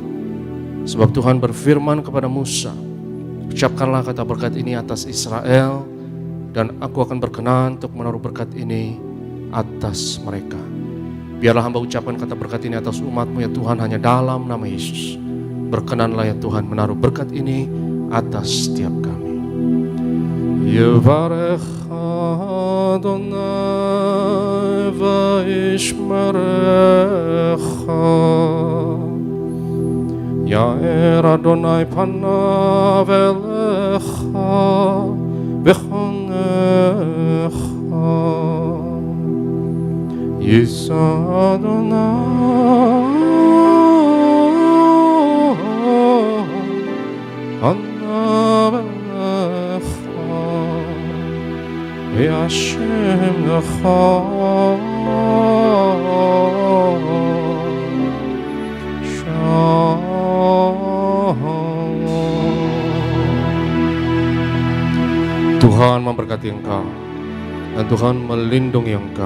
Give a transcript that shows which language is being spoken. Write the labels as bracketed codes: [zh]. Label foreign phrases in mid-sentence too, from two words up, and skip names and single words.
[id] Sebab Tuhan berfirman kepada Musa, ucapkanlah kata berkat ini atas Israel dan aku akan berkenan untuk menaruh berkat ini atas mereka. Biarlah hamba ucapkan kata berkat ini atas umat-Mu ya Tuhan hanya dalam nama Yesus. Berkenanlah ya Tuhan menaruh berkat ini atas setiap kami. [he] יברך אדוני וישמרך יאר אדוני פניו אליך וחונך. יישא אדוני פניו אליך וישם לך [id] Tuhan memberkati engkau dan Tuhan melindungi engkau.